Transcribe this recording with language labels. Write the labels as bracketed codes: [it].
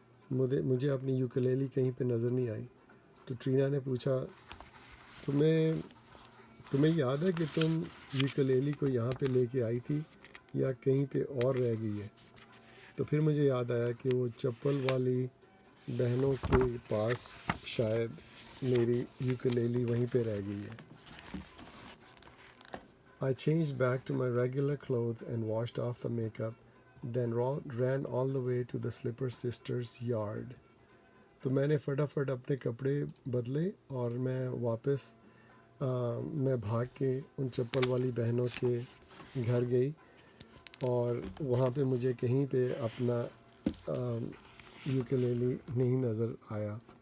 [ur] مجھے اپنی یوکلیلی کہیں پہ نظر نہیں آئی. تو ٹرینا نے پوچھا تمہیں یاد ہے کہ تم یوکلیلی کو یہاں پہ لے کے آئی تھی یا کہیں پہ اور رہ گئی ہے؟ تو پھر مجھے یاد آیا کہ وہ چپل والی بہنوں کے پاس شاید میری یوکلیلی وہیں پہ رہ گئی ہے. [en] I changed back to my regular clothes and washed off the makeup, then ran all the way to the Slipper Sisters' yard. [ur] تو میں نے فٹافٹ اپنے کپڑے بدلے اور میں واپس میں بھاگ کے ان چپل والی بہنوں کے گھر گئی، اور وہاں پہ مجھے کہیں پہ اپنا یوکلیلی نہیں نظر آیا.